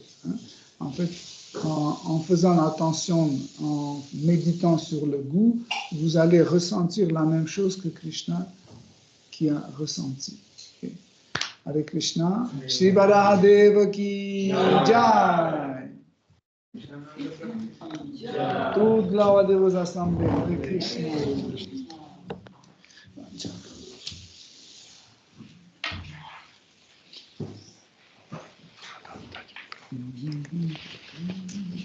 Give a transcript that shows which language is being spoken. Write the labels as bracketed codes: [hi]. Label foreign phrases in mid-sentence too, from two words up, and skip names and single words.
[fr] En fait, en faisant attention, en méditant sur le goût, vous allez ressentir la même chose que Krishna qui a ressenti. Okay. [hi] Hare Krishna, Shri Varahadev ki Jai. [fr] Toute gloire de vos assemblées. [sa] Hare Krishna. Mm-hmm.